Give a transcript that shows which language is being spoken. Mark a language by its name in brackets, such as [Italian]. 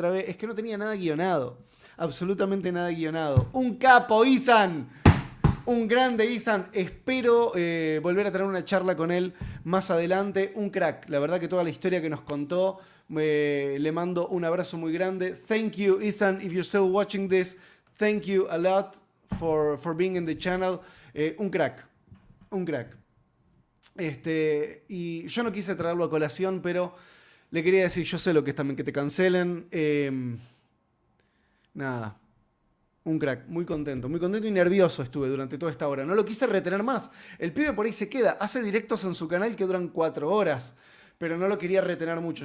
[Spanish] Es que no tenía nada guionado. Absolutamente nada guionado. Un capo, Ethan. Un grande Ethan, espero volver a tener una charla con él más adelante. Un crack, la verdad que toda la historia que nos contó, le mando un abrazo muy grande. [English] Thank you Ethan, if you're still watching this, thank you a lot for being in the channel. [Spanish] Un crack, un crack. Y yo no quise traerlo a colación, pero le quería decir, yo sé lo que es también que te cancelen. Nada. Un crack, muy contento y nervioso estuve durante toda esta hora. No lo quise retener más. El pibe por ahí se queda, hace directos en su canal que duran 4 horas, pero no lo quería retener mucho.